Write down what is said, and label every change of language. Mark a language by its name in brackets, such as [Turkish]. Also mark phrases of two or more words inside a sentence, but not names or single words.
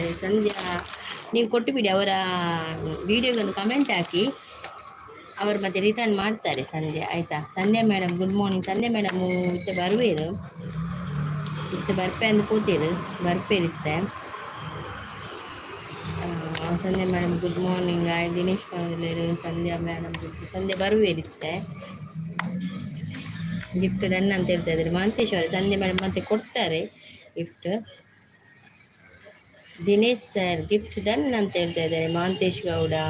[Kannada] ಸಂಧ್ಯಾ ನೀವು ಕೊಟ್ಟು ಬಿಡಿ, ಅವರ ವಿಡಿಯೋಗೆ ಒಂದು ಕಮೆಂಟ್ ಹಾಕಿ, ಅವರು ಮತ್ತೆ ರಿಟರ್ನ್ ಮಾಡ್ತಾರೆ ಸಂಧ್ಯಾ, ಆಯಿತಾ? [Tulu] ಸಂಧ್ಯಾ [English] madam good morning. [Tulu] ಸಂಧ್ಯಾ [English] ಮೇಡಮು [Tulu] ಇತ್ತೆ ಬರುವೇರು, ಇತ್ತೆ ಬರ್ಪೆ ಅಂದು ಕೂತೀರು, ಬರ್ಪೇರಿತ್ತೆ. [English] Sandhya madam good morning. [Tulu] ದಿನೇಶ್ ಪಾಂಡ್ಲೇರು ಸಂಧ್ಯಾ ಮೇಡಮ್ ಸಂಧ್ಯಾ ಬರುವೇರಿತ್ತೆ. [English] gift done [Kannada] ಅಂತ ಹೇಳ್ತಾ ಇದ್ದಾರೆ ಮಹಾಂತೇಶ್ ಅವರು. ಸಂಧ್ಯಾ ಮೇಡಮ್ ಮತ್ತೆ ಕೊಡ್ತಾರೆ ಗಿಫ್ಟ್. ದಿನೇಶ್ ಸರ್ [English] gift done [Kannada] ಅಂತ ಹೇಳ್ತಾ ಇದ್ದಾರೆ ಮಹಾಂತೇಶ್ ಗೌಡ.